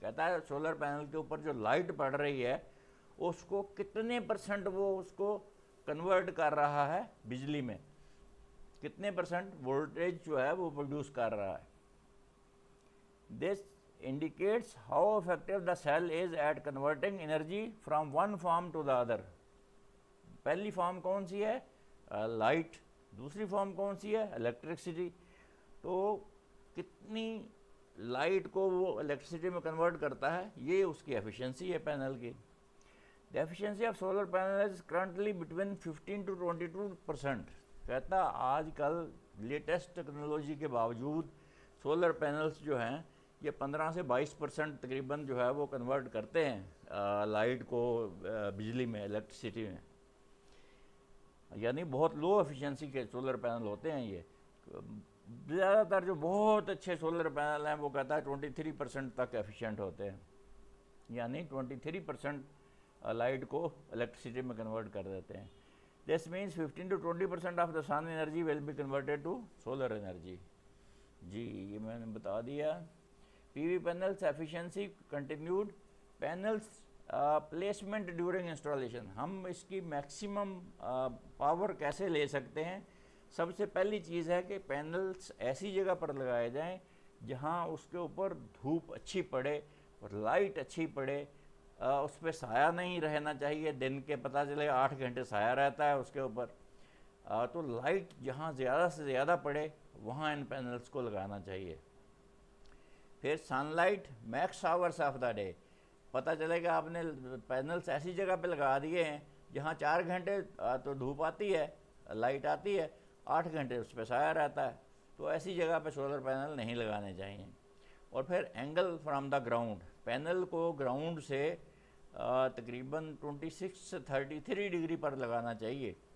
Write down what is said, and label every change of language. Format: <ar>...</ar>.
<ur>کہتا ہے solar panel کے اوپر جو لائٹ پڑ رہی ہے اس کو کتنے پرسنٹ وہ اس کو کنورٹ کر رہا ہے بجلی میں، کتنے پرسنٹ وولٹیج جو ہے وہ پروڈیوس کر رہا ہے.</ur> <en>This indicates how effective the cell is at converting energy from one form to the other.</en> <ur>پہلی فارم کون سی ہے؟ لائٹ. دوسری فارم کون سی ہے؟ الیکٹرکسٹی. تو کتنی لائٹ کو وہ الیکٹرسٹی میں کنورٹ کرتا ہے، یہ اس کی ایفیشنسی ہے پینل کی.</ur> <en>The efficiency of solar panel is currently between 15 to 22%.</en> <ur>کہتا آج کل لیٹسٹ ٹیکنالوجی کے باوجود سولر پینلز جو ہیں یہ 15 سے 22% تقریباً جو ہے وہ کنورٹ کرتے ہیں لائٹ کو بجلی میں، الیکٹرسٹی میں. یعنی بہت لو ایفیشنسی کے سولر پینل ہوتے ہیں یہ. زیادہ تر جو بہت اچھے سولر پینل ہیں وہ کہتا ہے 23% تک ایفیشینٹ ہوتے ہیں، یعنی 23% لائٹ کو الیکٹرسٹی میں کنورٹ کر دیتے ہیں.</ur> <en>This means 15 to 20% of the sun energy will be converted to solar energy.</en> <ur>جی یہ میں نے بتا دیا.</ur> <en>P V panels efficiency continued. Panels placement during installation.</en> <ur>ہم اس کی میکسیمم پاور کیسے لے سکتے ہیں؟ سب سے پہلی چیز ہے کہ پینلس ایسی جگہ پر لگائے جائیں جہاں اس کے اوپر دھوپ اچھی پڑے اور لائٹ اچھی پڑے. اس پہ سایہ نہیں رہنا چاہیے. دن کے پتہ چلے 8 گھنٹے سایہ رہتا ہے اس کے اوپر. تو لائٹ جہاں زیادہ سے زیادہ پڑے وہاں ان پینلز کو لگانا چاہیے. پھر</ur> <en>Sun light max hours of the day.</en> <ur>پتہ چلے گا آپ نے پینلز ایسی جگہ پہ لگا دیے ہیں جہاں 4 گھنٹے تو دھوپ آتی ہے، لائٹ آتی ہے، 8 گھنٹے اس پہ سایہ رہتا ہے. تو ایسی جگہ پہ سولر پینل نہیں لگانے چاہیے. اور پھر</ur> <en>Angle from the ground.</en> <ur>Panel کو گراؤنڈ سے تقریباً 26 سے 33 ڈگری پر لگانا چاہیے.</ur>